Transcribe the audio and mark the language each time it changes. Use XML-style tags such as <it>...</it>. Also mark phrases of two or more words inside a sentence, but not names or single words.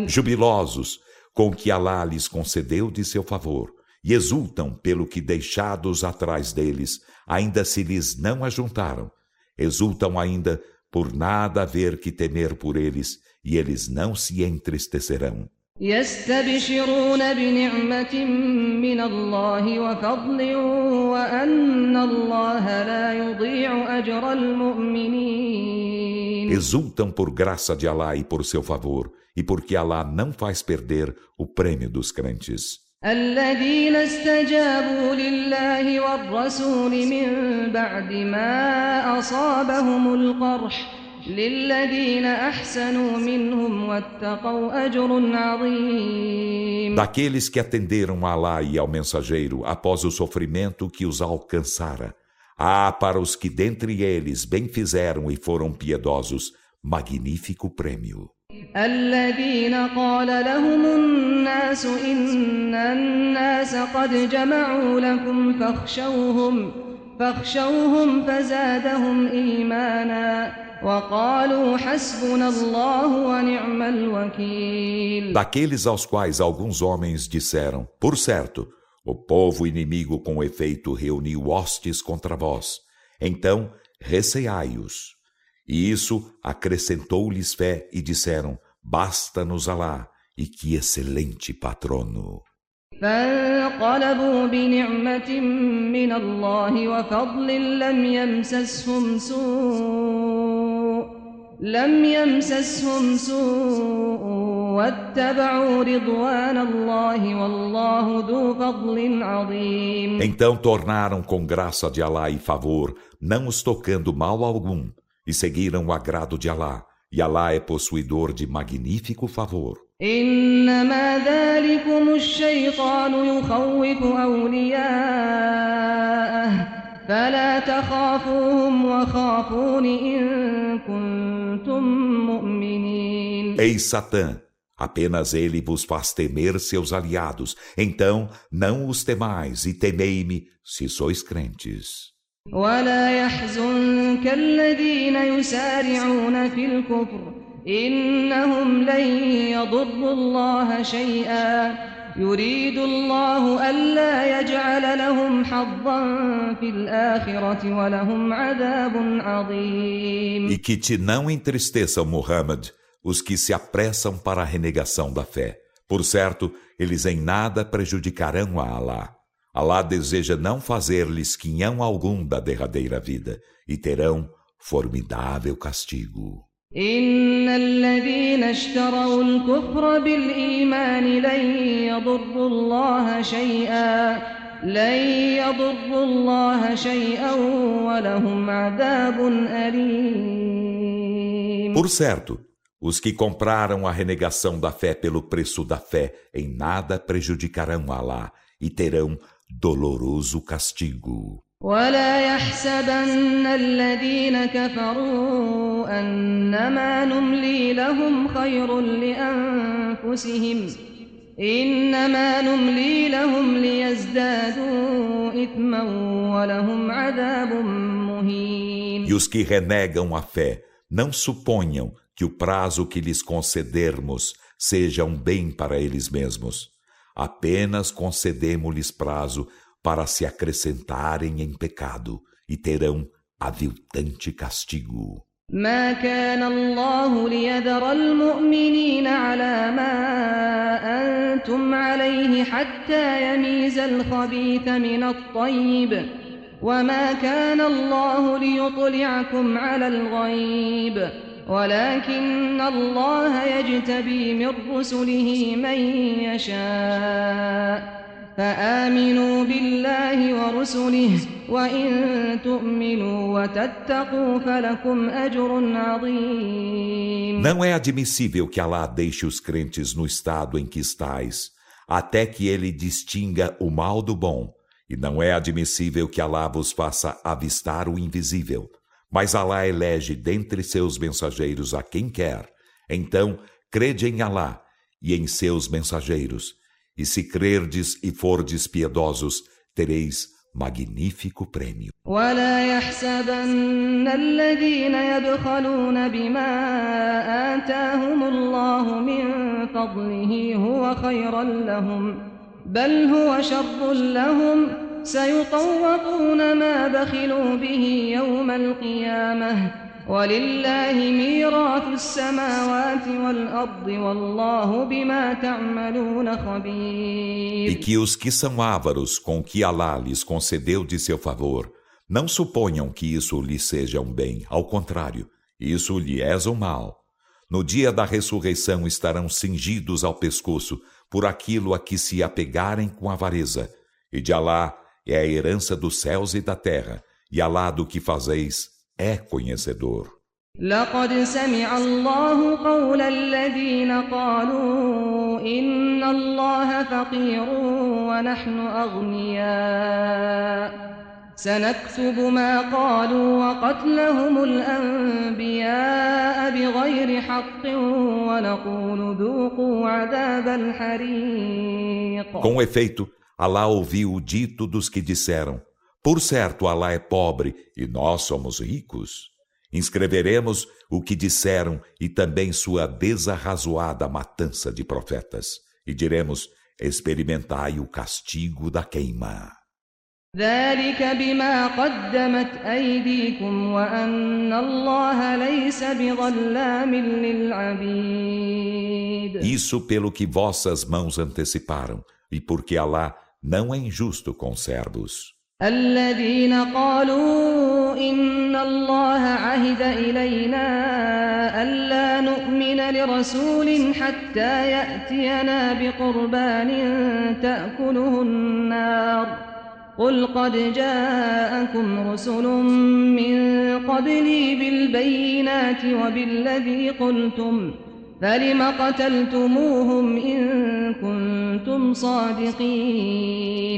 <pt>Jubilosos com o que Alá lhes concedeu de seu favor, e exultam pelo que deixados atrás deles, ainda se lhes não ajuntaram. Exultam ainda por nada haver que temer por eles, e eles não se entristecerão.</pt> <ar>يستبشرون بنعمة من الله وفضل وأن الله لا يضيع أجر المؤمنين.</ar> <pt>Exultam por graça de Alá e por seu favor, e porque Alá não faz perder o prêmio dos crentes.</pt> <ar>الذين استجابوا لله والرسول من بعد ما أصابهم القرح للذين أحسنوا منهم واتقوا أجر عظيم.</ar> <pt>Daqueles que atenderam a Alá e ao mensageiro após o sofrimento que os alcançara, há para os que dentre eles bem fizeram e foram piedosos, magnífico prêmio.</pt> <ar>الذين قال لهم الناس إن الناس قد جمعوا لكم فاخشوهم فزادهم إيمانا وقالوا حسبنا الله ونعم الوكيل.</ar> <pt>Daqueles aos quais alguns homens disseram: por certo, o povo inimigo com efeito reuniu hostes contra vós. Então, receai-os. E isso acrescentou-lhes fé e disseram: basta-nos Alá, e que excelente patrono.</pt> <ar>فانقلبوا بنعمة من الله وفضل لم يمسسهم سوء واتبعوا رضوان الله والله ذو فضل عظيم.</ar> <pt>Então tornaram com graça de Alá e favor, não os tocando mal algum, e seguiram o agrado de Alá, e Alá é possuidor de magnífico favor.</pt> <ar>إنما ذلكم الشيطان يخوف أولياءه فلا تخافوهم وخافون إن كنتم مؤمنين.</ar> <pt>Eis Satã, apenas ele vos faz temer seus aliados, então não os temais e temei-me se sois crentes.</pt> <ar>ولا يحزنك الذين يسارعون في الكفر إنهم لن يضروا الله شيئا يريد الله ألا يجعل لهم حظا في الآخرة ولهم عذاب عظيم.</ar> <pt>E que te não entristeçam, Muhammad, os que se apressam para a renegação da fé. Por certo, eles em nada prejudicarão a Alá. Alá deseja não fazer-lhes quinhão algum da derradeira vida, e terão formidável castigo.</pt> <ar>إن الذين اشتروا الكفر بالإيمان لن يضروا الله شيئا ولهم عذاب أليم.</ar> <pt>Por certo, Os que compraram a renegação da fé pelo preço da fé em nada prejudicarão Alá e terão doloroso castigo.</pt> <ar>ولا يحسبن الذين كفروا أنما نملي لهم خير لأنفسهم إنما نملي لهم ليزدادوا إثما ولهم عذاب مهين.</ar> <pt>E os que renegam a fé, não suponham que o prazo que lhes concedermos seja um bem para eles mesmos. Apenas concedemos-lhes prazo para se acrescentarem em pecado e terão aviltante castigo.</pt> <ar>ما كان الله ليذر المؤمنين على ما أنتم عليه حتى يميز الخبيث من الطيب وما كان الله ليطلعكم على الغيب ولكن الله يجتبي من رسله من يشاء فآمنوا بالله ورسله وإن تؤمنوا وتتقوا فلكم أجر عظيم.</ar> <pt>Não é admissível que Alá deixe os crentes no estado em que estais, até que ele distinga o mal do bom, e não é admissível que Alá vos faça avistar o invisível. Mas Alá elege dentre seus mensageiros a quem quer. Então, crede em Alá e em seus mensageiros. E se crerdes e fordes piedosos, tereis magnífico prêmio.</pt> <ar>ولا يحسبن الذين يبخلون بما آتاهم الله من فضله هو خيرا لهم بل هو شر لهم سيطوقون ما بخلوا به يوم القيامة ولله ميراث السماوات والأرض والله بما تعملون خبير.</ar> <pt>E que os que são ávaros com o que Alá lhes concedeu de seu favor, não suponham que isso lhes seja um bem, ao contrário, isso lhe é um mal. No dia da ressurreição estarão cingidos ao pescoço por aquilo a que se apegarem com avareza, e de Alá é a herança dos céus e da terra, e Alá do que fazeis é conhecedor.</pt> <ar>لقد سمع الله قول الذين قالوا إن الله فقير ونحن أغنياء سنكتب ما قالوا وقتلهم الأنبياء بغير حق ونقول ذوقوا عذاب الحريق.</ar> <pt>Com efeito, Alá ouviu o dito dos que disseram: por certo, Alá é pobre e nós somos ricos. Inscreveremos o que disseram e também sua desarrazoada matança de profetas. E diremos: experimentai o castigo da queima.</pt> <ar>ذلك بما قدمت أيديكم وأن الله ليس بظلام للعبيد.</ar> <pt>Isso pelo que vossas mãos anteciparam e porque Alá não é injusto com servos.</pt> <ar>الذين قالوا إن الله عهد إلينا ألا نؤمن لرسول حتى يأتينا بقربان تأكله النار قل قد جاءكم رسل من قبلي بالبينات وبالذي قلتم فلم قتلتموهم إن كنتم صادقين.</ar>